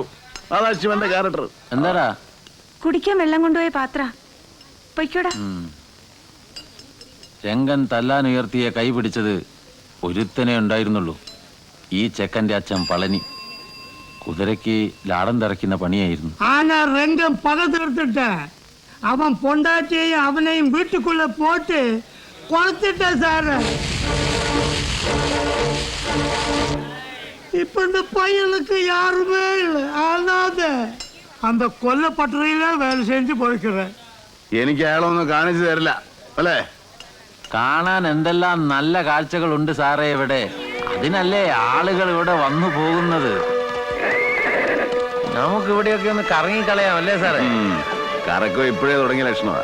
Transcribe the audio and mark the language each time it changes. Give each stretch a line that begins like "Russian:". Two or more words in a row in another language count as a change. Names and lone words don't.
Malayalam: അതാ ശിവന്റെ ക്യാരക്ടർ. എന്താടാ? കുടിക്കാൻ വെള്ളം കൊണ്ടുപോയ പാത്ര പൊയ്ക്കോടാ. രംഗൻ തല്ലാൻ ഉയർത്തിയ കൈ പിടിച്ചത് ഒരുത്തനെ ഉണ്ടായിരുന്നുള്ളൂ. ഈ ചെക്കന്റെ അച്ഛൻ പളനി. കുതിരയ്ക്ക് ലാടം തറയ്ക്കുന്ന പണിയായിരുന്നു.
Tamil: ஆனா ரெங்கம் பகை தீர்த்துட்டேன். அவன் பொண்டாட்டியையும் அவனையும் வீட்டுக்குள்ள போட்டு கொளுத்திட்டேன் சார். இப்ப இந்த பையனுக்கு யாருமே இல்லை, அனாத. அந்த கொல்லப்பட்டறையில வேலை செஞ்சு போய்க்கிறேன்.
Malayalam: എനിക്ക് അയാളൊന്നും കാണിച്ചു തരില്ല അല്ലേ? കാണാൻ എന്തെല്ലാം നല്ല കാഴ്ചകളുണ്ട് സാറേ ഇവിടെ. അതിനല്ലേ ആളുകൾ ഇവിടെ വന്നു പോകുന്നത്. നമുക്ക് ഇവിടെയൊക്കെ ഒന്ന് കറങ്ങിക്കളയാം അല്ലേ സാറേ? കറക്കം ഇപ്പോഴേ തുടങ്ങിയ ലക്ഷണമാ.